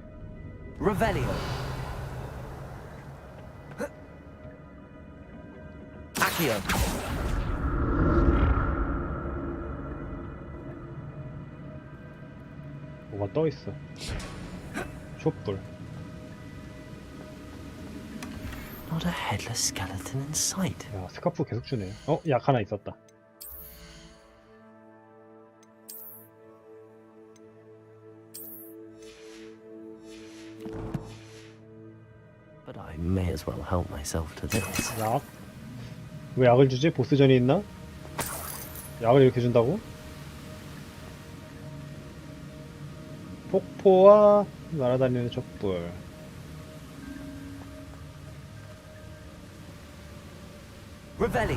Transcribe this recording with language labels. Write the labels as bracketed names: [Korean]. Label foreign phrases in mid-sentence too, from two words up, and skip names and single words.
[English] Revelio. Accio. [Korean] 뭐가 떠 있어. 촛불. [English] Not a headless skeleton in sight. [Korean] 야, 스카프 계속 주네. 어, 약 하나 있었다. [English] But I may as well help myself to this. [Korean] 약? 왜 약을 주지? 보스전이 있나? 약을 이렇게 준다고? 폭포와 날아다니는 촛불. [English] Revelio.